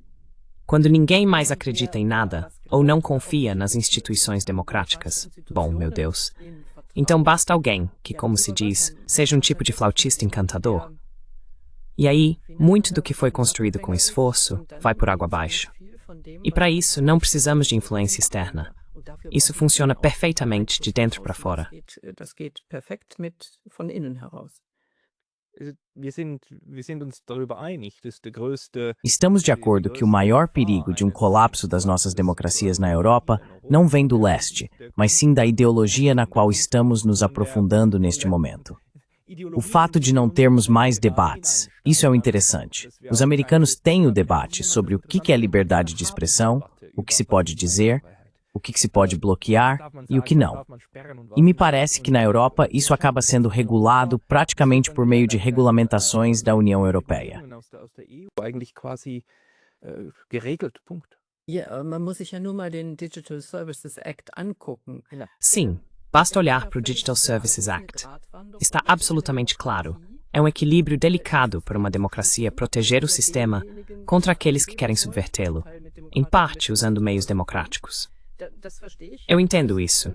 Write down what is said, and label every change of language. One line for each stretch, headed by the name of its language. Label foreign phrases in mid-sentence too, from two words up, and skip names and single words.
Portuguese: Quando ninguém mais acredita em nada, ou não confia nas instituições democráticas, bom, meu Deus, então basta alguém que, como se diz, seja um tipo de flautista encantador. E aí, muito do que foi construído com esforço vai por água abaixo. E para isso, não precisamos de influência externa. Isso funciona perfeitamente de dentro para fora.
German: Das geht perfekt von innen heraus. Wir sind uns darüber einig, dass der größte...
Portuguese: Estamos de acordo que o maior perigo de um colapso das nossas democracias na Europa não vem do leste, mas sim da ideologia na qual estamos nos aprofundando neste momento. O fato de não termos mais debates, isso é o interessante. Os americanos têm o debate sobre o que é liberdade de expressão, o que se pode dizer, o que se pode bloquear e o que não. E me parece que na Europa isso acaba sendo regulado praticamente por meio de regulamentações da União Europeia.
German: Ja, man muss sich ja nur mal den Digital Services Act angucken.
Portuguese: Sim, basta olhar para o Digital Services Act. Está absolutamente claro. É um equilíbrio delicado para uma democracia proteger o sistema contra aqueles que querem subvertê-lo, em parte usando meios democráticos. Eu entendo isso.